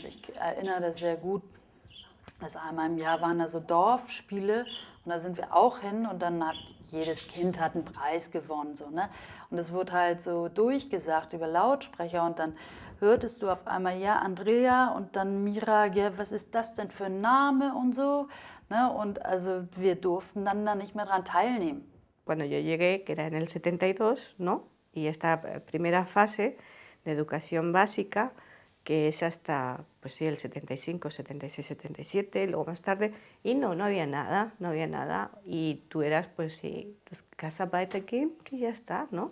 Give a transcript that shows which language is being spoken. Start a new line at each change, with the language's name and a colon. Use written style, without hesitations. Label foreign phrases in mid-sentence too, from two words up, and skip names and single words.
German: Ich erinnere das sehr gut, dass einmal im Jahr waren da so Dorfspiele und da sind wir auch hin und dann hat jedes Kind hat einen Preis gewonnen. So, ne? Und es wurde halt so durchgesagt über Lautsprecher und dann hörtest du auf einmal, ja, Andrea und dann Mira, ja, was ist das denn für ein Name und so. Ne? Und also wir durften dann da nicht mehr dran teilnehmen.
Spanish: Cuando yo llegué, que era en el 72, ¿no? Y esta primera fase de educación básica, que es hasta, pues sí, el 75, 76, 77, luego más tarde, y no había nada, no había nada, y tú eras, pues sí, Gastarbeiterkind y ya está, ¿no?